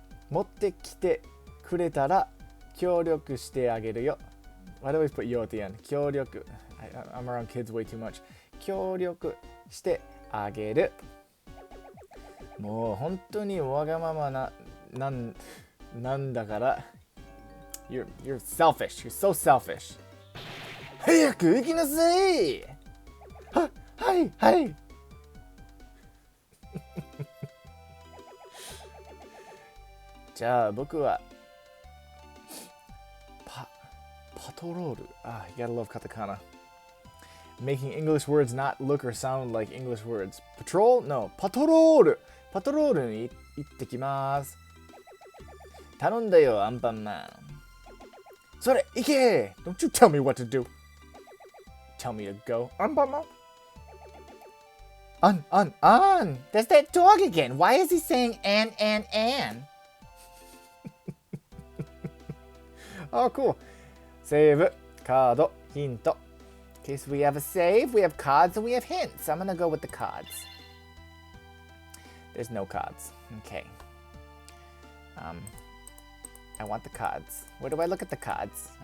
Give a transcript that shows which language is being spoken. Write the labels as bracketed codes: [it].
[ja] 持ってきてくれたら協力してあげるよ。 [en] Why do I always put yo at the end? [ja] 協力。 [en] I'm around kids way too much. [ja] 協力してあげる。もう本当にわがままなんだから。 [en] You're selfish. You're so selfish. [ja] 早く行きなさい。はい。じゃあ僕はパトロール。 [en] You gotta love katakana. Making English words not look or sound like English words. Patrol? No. [ja] パトロールに行ってきます。頼んだよ、アンパンマン。それ、行け！ [en] Don't you tell me what to do. Tell me to go. アンパンマン。On. There's that dog again. Why is he saying an? Oh, cool. Save, [ja] カード、ヒント。 [en] In case we have a save, we have cards and we have hints. I'm gonna go with the cards. There's no cards. Okay. I want the cards. Where do I look at the cards?